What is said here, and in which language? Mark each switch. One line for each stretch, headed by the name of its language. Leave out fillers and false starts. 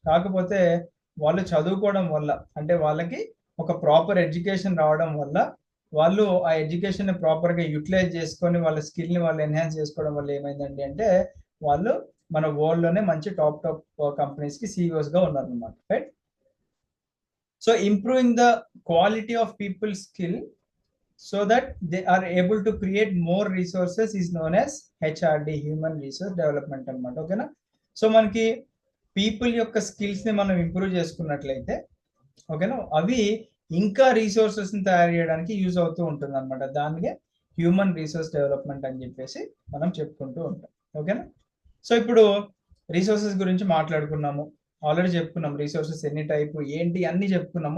Telugu: కాకపోతే వాళ్ళు చదువుకోవడం వల్ల, అంటే వాళ్ళకి ఒక ప్రాపర్ ఎడ్యుకేషన్ రావడం వల్ల, వాళ్ళు ఆ ఎడ్యుకేషన్ ని ప్రాపర్ గా యూటిలైజ్ చేసుకొని వాళ్ళ స్కిల్ ని వాళ్ళు ఎన్హాన్స్ చేసుకోవడం వల్ల ఏమైందండి అంటే, వాళ్ళు మన వరల్డ్ లోనే మంచి టాప్ కంపెనీస్ కి సిఇఓస్ గా ఉన్నారు అనమాట. Right?
English: So improving the quality of people skill so that they are able to create more resources is known as HRD, human resource development అన్నమాట.
Telugu: ఓకేనా? సో మనకి పీపుల్ యొక్క స్కిల్స్ ని మనం ఇంప్రూవ్ చేసుకున్నట్లయితే, ఓకేనా, అవి ఇంకా రిసోర్సెస్ ని తయారు చేయడానికి యూజ్ అవుతూ ఉంటుంది అనమాట. దానికే హ్యూమన్ రిసోర్స్ డెవలప్మెంట్ అని చెప్పేసి మనం చెప్పుకుంటూ ఉంటాం. ఓకేనా? సో ఇప్పుడు రిసోర్సెస్ గురించి మాట్లాడుకున్నాము, ఆల్రెడీ చెప్పుకున్నాం రిసోర్సెస్ ఎన్ని టైపు ఏంటి అన్ని చెప్పుకున్నాం.